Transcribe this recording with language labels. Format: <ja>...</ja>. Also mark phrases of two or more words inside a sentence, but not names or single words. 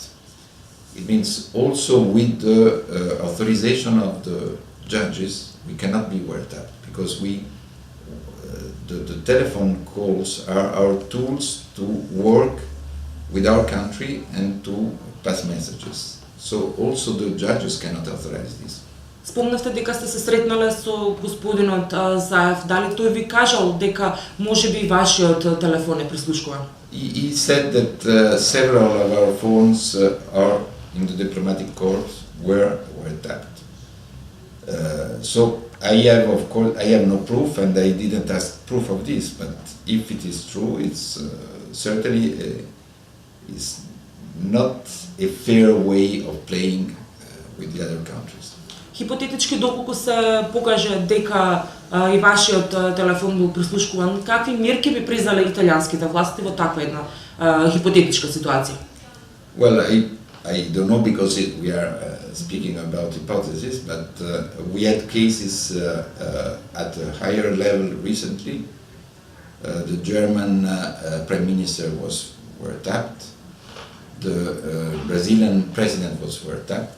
<en>It means also with the authorization of the judges, we cannot be wiretapped because the telephone calls are our tools to work with our country and to pass messages. So also the judges cannot authorize this.</en> <mk>Спомнавте дека сте се сретнале со господинот Заев. Дали тој ви кажал дека можеби вашиот телефон е прислушкуван?</mk> <en>He said that several of our phones are in the diplomatic corps were tapped. So I have no proof, and I didn't ask proof of this. But if it is true, it's certainly is not a fair way of playing with the other countries.</en> <mk>Хипотетички, доколку се покаже дека и вашиот телефон бил прислушкуван, какви мерки би презале италијанските власти во таква една хипотетичка ситуација?</mk> <en>Well, I don't know because we are speaking about hypotheses, but we had cases at a higher level recently. The German Prime Minister was wiretapped. The Brazilian President was wiretapped.</en>